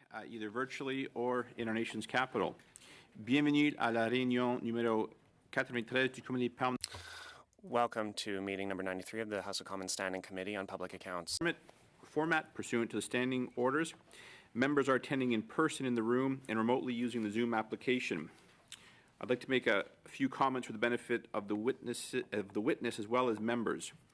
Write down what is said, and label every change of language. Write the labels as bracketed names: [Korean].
[English] either virtually or in our nation's capital. [French] Bienvenue à la réunion numéro 93 du Comité permanent. [English] Welcome to meeting number 93 of the House of Commons Standing Committee on Public Accounts. Format pursuant to the standing orders. Members are attending in person in the room and remotely using the Zoom application. I'd like to make a few comments for the benefit of the witness as well as members.